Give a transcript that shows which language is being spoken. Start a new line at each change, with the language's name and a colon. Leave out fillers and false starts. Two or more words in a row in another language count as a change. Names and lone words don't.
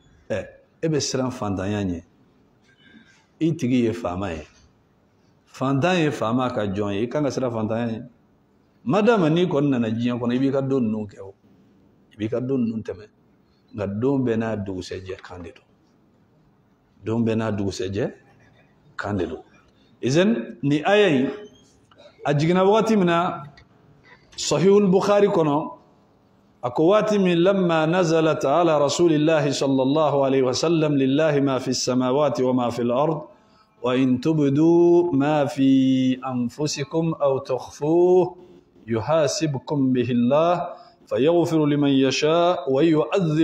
Bambara: ebe siran fantanya nye itigi ye fama ye fantan ye fama ka jɔn ye i kan ka siran fantanya ye madama ni kɔni nana diɲɛ kɔnɔ i b'i ka don ninnu kɛ o i b'i ka don ninnu tɛmɛ nka don bɛɛ n'a dugusɛjɛ kan de don don bɛɛ n'a dugusɛjɛ kan de don izan ni aya in a jiginna wagati min na
Arabic: sahihul bukhari kɔnɔ أكوات من لما نزلت على رسول الله صلى الله عليه وسلم لله ما في السماوات وما في الأرض وإن تبدوا ما في أنفسكم أو تخفوه يحاسبكم به الله فيغفر لمن يشاء ويعذب